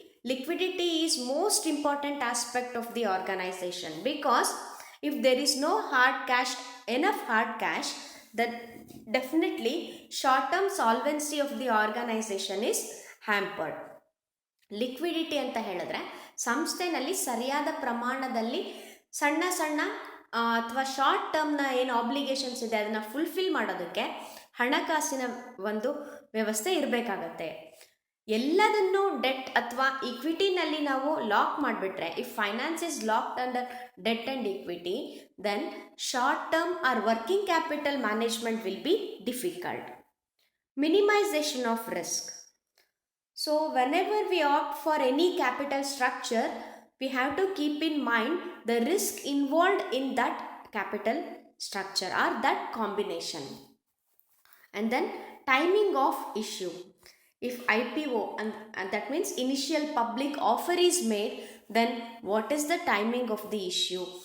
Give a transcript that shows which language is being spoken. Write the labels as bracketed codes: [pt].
[en] Liquidity is most important aspect of the organization, because if there is no enough hard cash, then definitely short term solvency of the organization is hampered. [kn] Liquidity ಅಂತ ಹೇಳಿದ್ರೆ ಸಂಸ್ಥೆನಲ್ಲಿ ಸರಿಯಾದ ಪ್ರಮಾಣದಲ್ಲಿ ಸಣ್ಣ ಸಣ್ಣ ಅಥವಾ short ಟರ್ಮ್ನ ಏನು obligations ಇದೆ ಅದನ್ನು ಫುಲ್ಫಿಲ್ ಮಾಡೋದಕ್ಕೆ ಹಣಕಾಸಿನ ಒಂದು ವ್ಯವಸ್ಥೆ ಇರಬೇಕಾಗತ್ತೆ. ಎಲ್ಲದನ್ನು ಡೆಟ್ ಅಥವಾ ಇಕ್ವಿಟಿನಲ್ಲಿ ನಾವು ಲಾಕ್ ಮಾಡಿಬಿಟ್ರೆ, [en] If finance is locked under debt and equity, then short term or working capital management will be difficult. Minimisation of risk. So whenever we opt for any capital structure, we have to keep in mind the risk involved in that capital structure or that combination. And then timing of issue. If IPO, and that means initial public offer is made, then what is the timing of the issue?